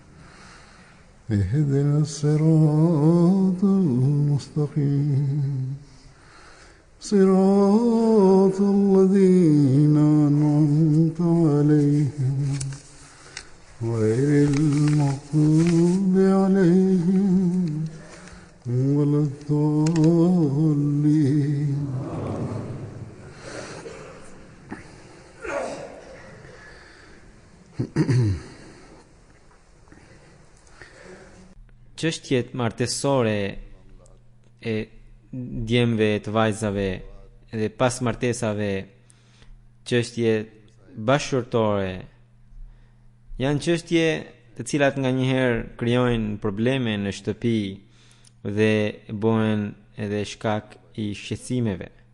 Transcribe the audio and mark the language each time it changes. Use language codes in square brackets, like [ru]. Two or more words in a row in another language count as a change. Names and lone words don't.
[ar] اهدنا الصراط المستقيم صراط الذين أنعمت عليهم غير المغضوب عليهم ولا الضالين. [sq] Çështjet martesore e djemve të vajzave dhe pas martesave, çështje bashkëtorë, janë çështje të cilat nganjëherë krijojnë probleme në shtëpi dhe bëhen edhe shkak i shqetësimeve.